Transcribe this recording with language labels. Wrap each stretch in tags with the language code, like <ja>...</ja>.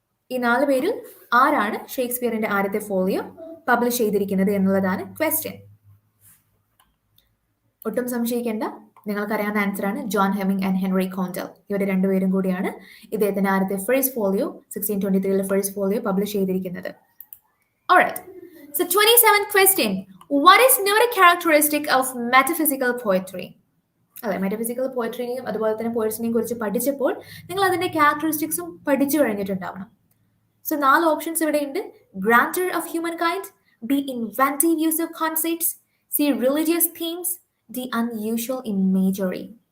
<ml>ഈ 4 പേരിൽ ആരാണ് ഷേക്സ്പിയറിന്റെ ആദ്യത്തെ ഫോളിയോ പബ്ലിഷ് ചെയ്തിരിക്കുന്നത് എന്നുള്ളതാണ് ക്വസ്റ്റ്യൻ. ഒട്ടും സംശയിക്കേണ്ട, നിങ്ങൾക്കറിയാവുന്ന ആൻസർ ആണ് ജോൺ ഹെമിംഗ് ആൻഡ് ഹെൻറി കോണ്ടൽ. ഇവർ രണ്ടുപേരും കൂടിയാണ് ഇദ്ദേഹത്തിന്റെ ആദ്യത്തെ first folio 1623 first folio publish ചെയ്തിരിക്കുന്നത്.</ml> <en>Alright. So 27th question. What is not a characteristic of metaphysical poetry?</en> <ml>അല്ലെ, മെറ്റഫിസിക്കൽ പോയട്രിനെയും അതുപോലെ തന്നെ പോയട്സിനെയും കുറിച്ച് പഠിച്ചപ്പോൾ നിങ്ങൾ അതിന്റെ ക്യാരക്ടറിസ്റ്റിക്സും പഠിച്ചു കഴിഞ്ഞിട്ടുണ്ടാവണം.</ml> <en>so 4 options</en> <ml>ഇവിടെ ഉണ്ട്.</ml> <en>Grandeur of human kind, B, inventive use of concepts, C, religious themes, D, unusual imagery.</en>